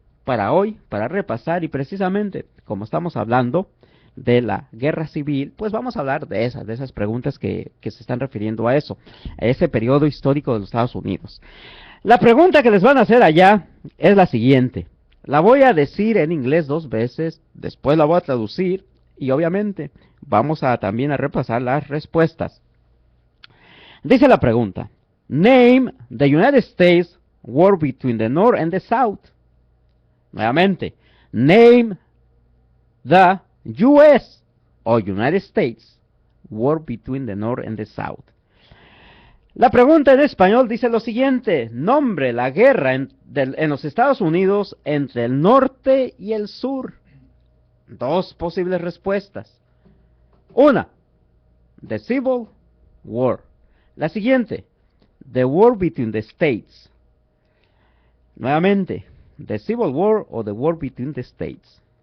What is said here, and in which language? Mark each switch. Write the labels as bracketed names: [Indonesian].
[Spanish] para hoy, para repasar, y precisamente como estamos hablando de la guerra civil, pues vamos a hablar de esas preguntas que se están refiriendo a eso, a ese periodo histórico de los Estados Unidos. La pregunta que les van a hacer allá es la siguiente. La voy a decir en inglés 2 veces, después la voy a traducir y obviamente vamos a también a repasar las respuestas. Dice la pregunta: [English] Name the United States war between the North and the South. Nuevamente, name the US o United States war between the North and the South. [Spanish] La pregunta en español dice lo siguiente: nombre la guerra en los Estados Unidos entre el norte y el sur. 2 posibles respuestas. Una, [English] the Civil War. [Spanish] La siguiente, [English] the war between the states. Nuevamente, the Civil War o the war between the states.